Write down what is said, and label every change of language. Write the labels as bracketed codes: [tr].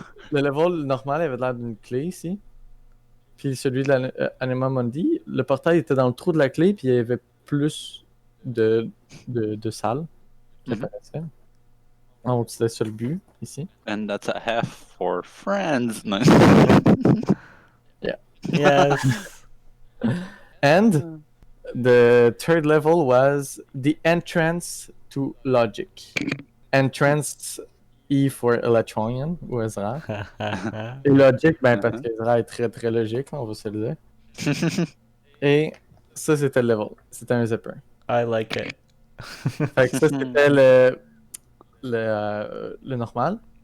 [fr] Le level normal avait l'air d'une clé ici. Puis celui de l'Anima Mundi, le portail était dans le trou de la clé, puis il y avait plus de salles qui apparaissaient. Donc c'était ça le but, ici. [en] And that's a half for friends. No. Yes. And the third level was the entrance to logic. Entrance E for Electronian, ou Ezra. [fr] Et logic, ben parce qu'Ezra est très très logique, on va se le dire. Et ça, c'était le level. C'était un zipper. [en] I like it. [fr] Fait que ça, c'était le normal.